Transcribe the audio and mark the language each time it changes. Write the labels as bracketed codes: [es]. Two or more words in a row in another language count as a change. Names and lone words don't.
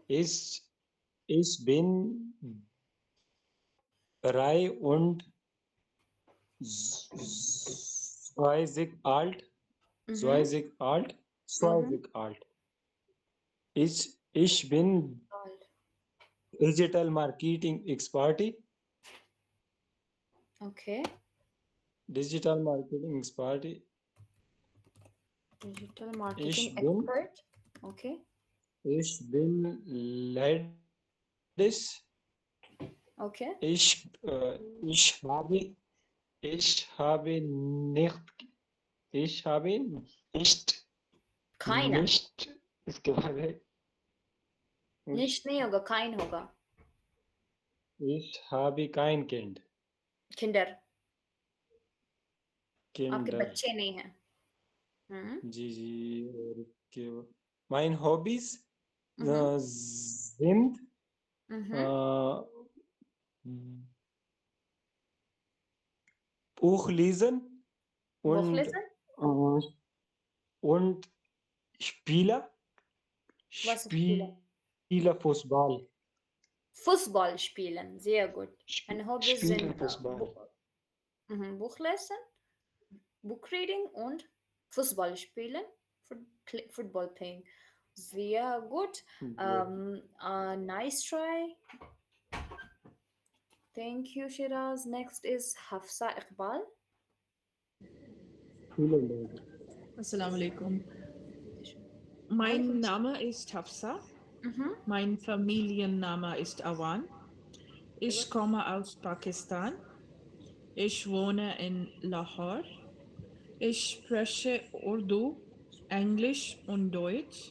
[de] Ich bin 23 alt. Mhm. 20 alt. Ich bin [en] Digital Marketing Expert. Okay. Digital Marketing Expert. Digital Marketing [de] Ich bin [en] Expert. Okay. [de] Ich bin Ladies. [en] Okay. [de] Ich habe nicht Keiner. [hi] इसके बाद है Nicht नहीं होगा, kein होगा. [de] Ich habe kein Kind. Kinder. [hi] आपके [de] Kinder. [hi] बच्चे नहीं हैं. हम्म. जी और के [de] Mein Hobbys Mhm. sind Mhm. Buch lesen Buchlesen? und Spieler Was ist Spieler? Fußball. Fußball spielen. Sehr gut. Meine Hobbys Spieler sind Fußball. Buchlesen, Bookreading und Fußball spielen. [en] Football playing. [de] Sehr gut. [en] Nice try. Thank you, Shiraz. Next is Hafsa Iqbal. [ar] السلام عليكم. [de] Mein Name ist Hafsa. Mhm. Mein Familienname ist Awan. Ich komme aus Pakistan. Ich wohne in Lahore. Ich spreche Urdu, Englisch und Deutsch.